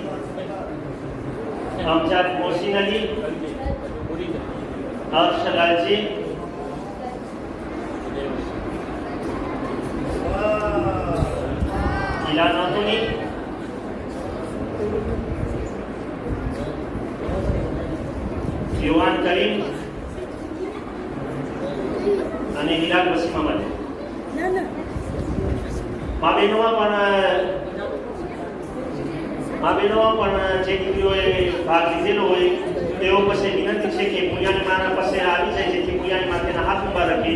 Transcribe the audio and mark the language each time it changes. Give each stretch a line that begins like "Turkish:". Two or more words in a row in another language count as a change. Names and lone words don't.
Gujarati: Amjad Mohsin Ali, Arshad ji, Ilan Antoni, Yuan Karim, અને હિલાલ વસીમ અહમદ. મા બહેનો પણ જે દીકરીઓએ ભાગ લીધેલો હોય તેઓ પાસે વિનંતી છે કે મુયાની માના પાસે આવી જાય જેથી મુયાની માં તેના હાથ ઊભા રાખે.